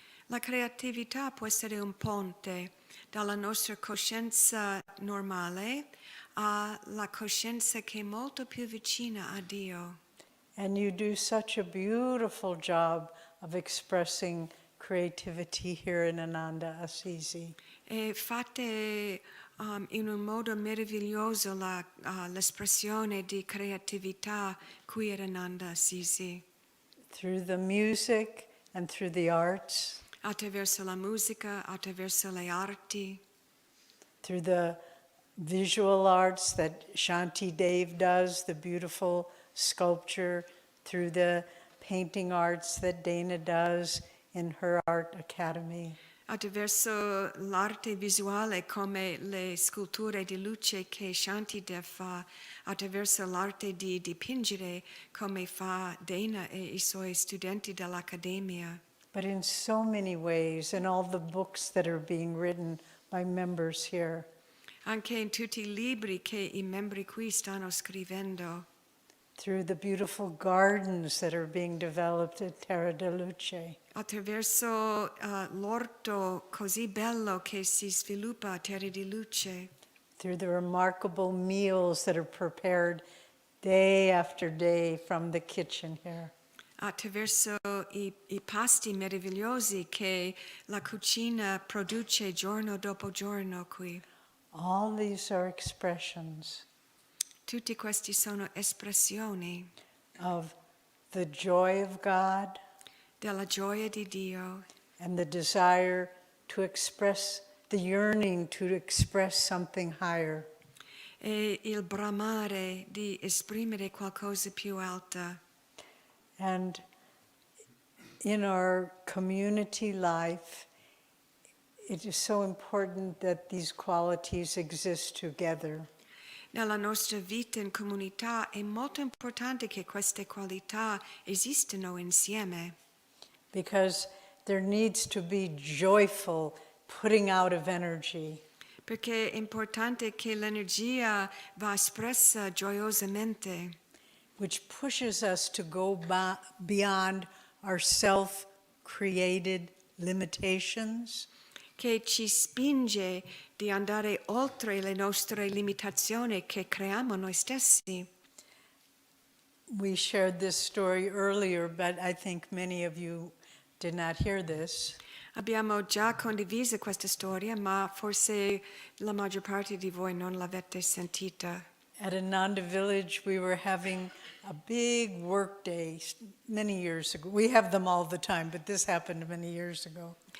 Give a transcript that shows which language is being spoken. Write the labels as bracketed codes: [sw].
[it] La creatività può essere un ponte dalla nostra coscienza normale alla coscienza che è molto più vicina a Dio. [en] And you do such a beautiful job of expressing creativity here in Ananda Assisi. [it] E fate in un modo meraviglioso l'espressione di creatività qui ad Ananda Assisi. [en] Through the music and through the arts, [it] Attraverso la musica, attraverso le arti, [en] through the visual arts that Shanti Dev does, the beautiful sculpture, through the painting arts that Dana does in her art academy. [it] attraverso l'arte visuale come le sculture di luce che Shantidev fa, attraverso l'arte di dipingere come fa Dana e i suoi studenti dell'Accademia. [en] But in so many ways, in all the books that are being written by members here, [it] Anche in tutti i libri che i membri qui stanno scrivendo, [en] through the beautiful gardens that are being developed at Terra de Luce, [it] attraverso l'orto così bello che si sviluppa a Terra di Luce, [en] through the remarkable meals that are prepared day after day from the kitchen here. [it] attraverso i pasti meravigliosi che la cucina produce giorno dopo giorno qui. [en] All these are expressions [it] Tutti questi sono espressioni [en] of the joy of God [it] della gioia di Dio [en] and the desire to express, the yearning to express something higher. [it] e il bramare di esprimere qualcosa più alta. [en] And in our community life, it is so important that these qualities exist together. [it] Nella nostra vita in comunità è molto importante che queste qualità esistano insieme, [en] Because there needs to be joyful putting out of energy. [it] perché è importante che l'energia va espressa gioiosamente, [en] Which pushes us to go beyond our self-created limitations [it] che ci spinge di andare oltre le nostre limitazioni che creiamo noi stessi. [en] We shared this story earlier, but I think many of you did not hear this. [it] Abbiamo già condiviso questa storia, ma forse la maggior parte di voi non l'avete sentita. [en] At Ananda Village, we were having a big work day many years ago. We have them all the time, but this happened many years ago.